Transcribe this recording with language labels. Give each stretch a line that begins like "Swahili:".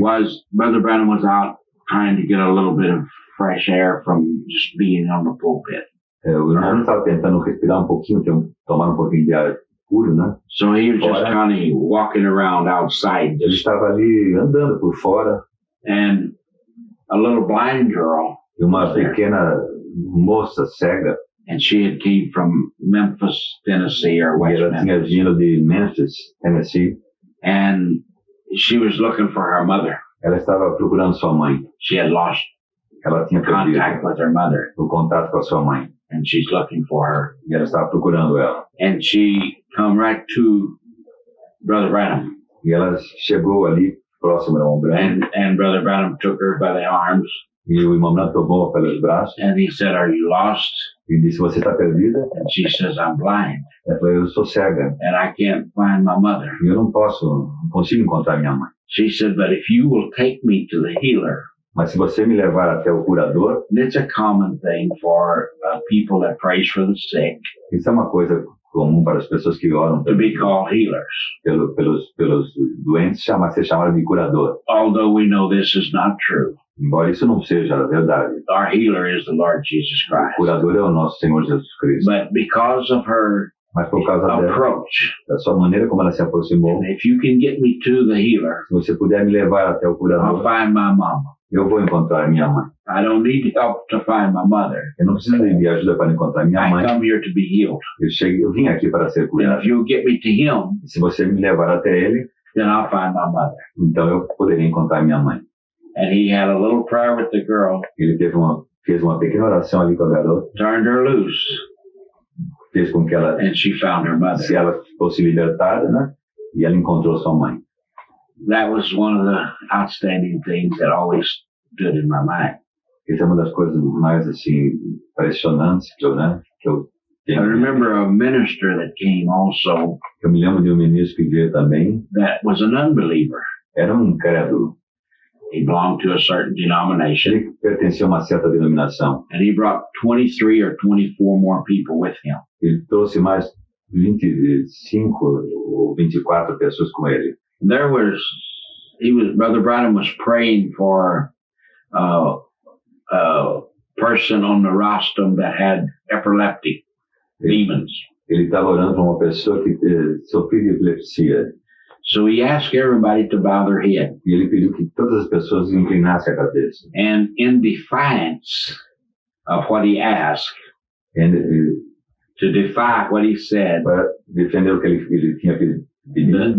English: was Brother Branham was out trying to get a little bit of fresh air from just being on the pulpit.
Portuguese: o irmão estava tentando respirar pouquinho, tomar pouquinho de ar puro, né?
English: So he was just kind of walking around outside,
Portuguese: Ele estava ali andando por fora
English: and a little blind girl,
Portuguese: e uma pequena moça cega,
English: and she had came from Memphis, Tennessee, or
Portuguese: e
English: West
Portuguese: ela tinha
English: Memphis,
Portuguese: vindo de Memphis, Tennessee.
English: and she was looking for her mother.
Portuguese: Ela estava procurando sua mãe.
English: She had lost
Portuguese: Ela tinha
English: contact
Portuguese: perdido
English: with her mother,
Portuguese: o contato com a sua mãe.
English: and she's looking for her.
Portuguese: E ela estava procurando ela.
English: And she come right to Brother Branham,
Portuguese: E ela chegou ali, próximo ao irmão Branham,
English: and Brother Branham took her by the arms,
Portuguese: e o irmão Branham tomou pelos braços
English: and he said, "Are you lost?"
Portuguese: e disse, você está perdida?
English: And she says, "I'm blind,
Portuguese: Ela falou, eu sou cega,
English: and I can't find my mother."
Portuguese: e eu não consigo encontrar minha mãe.
English: She said, "But if you will take me to the healer,"
Portuguese: Mas se você me levar até o curador,
English: and it's a common thing for people that prays for the sick
Portuguese: isso é uma coisa comum para as pessoas que oram
English: to be called healers.
Portuguese: pelos doentes, ser chamado de curador.
English: Although we know this is not true,
Portuguese: Embora isso não seja a verdade.
English: our healer is the Lord Jesus
Portuguese: O
English: Christ.
Portuguese: curador é o nosso Senhor Jesus Cristo.
English: But because of her
Portuguese: Mas por causa
English: approach,
Portuguese: da sua maneira como ela se aproximou,
English: and if you can get me to the healer,
Portuguese: se você puder me levar até o
English: I'll
Portuguese: curador,
English: find my mama.
Portuguese: eu vou encontrar minha mãe.
English: I don't need help to find my mother.
Portuguese: Eu não preciso de ajuda para encontrar minha
English: I
Portuguese: mãe.
English: come here to be healed.
Portuguese: Eu vim aqui para ser
English: And
Portuguese: curado.
English: if you'll get me to him,
Portuguese: E se você me levar até ele,
English: then I'll find my mother.
Portuguese: então eu poderia encontrar minha mãe.
English: And he had a little prayer with the girl,
Portuguese: Ele fez uma pequena oração ali com a garota,
English: turned her loose,
Portuguese: fez com que ela,
English: and she found her mother.
Portuguese: se ela fosse libertada, né? E ela encontrou sua mãe.
English: That was one of the outstanding things that always stood in my mind.
Portuguese: Essa é uma das coisas mais, assim, impressionantes que eu
English: I
Portuguese: tenho.
English: remember a minister that came also
Portuguese: Eu me lembro de um ministro que veio também,
English: that was an unbeliever.
Portuguese: era um incrédulo.
English: He belonged to a certain denomination,
Portuguese: Ele pertencia a uma certa denominação.
English: and he brought 23 or 24 more people with him.
Portuguese: Ele trouxe mais 25 ou 24 pessoas com ele.
English: Brother Branham was praying for a person on the rostrum that had epileptic demons.
Portuguese: Ele estava orando para uma pessoa que sofria de epilepsia.
English: So he asked everybody to bow their head.
Portuguese: E ele pediu que todas as pessoas inclinassem a cabeça.
English: And in defiance of what he asked, to defy what he said,
Portuguese: Para defender o que ele tinha pedido,